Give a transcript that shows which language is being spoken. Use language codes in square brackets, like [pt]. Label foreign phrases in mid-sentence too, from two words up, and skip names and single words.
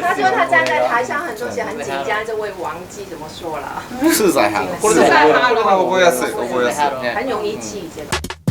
[zh] 他说他站在台上很多时很紧張，就会忘記怎麼說了。是在哈喽。是在哈喽。 [ja] 覚えやすい覚えやすい。 [zh] 很容易記這個。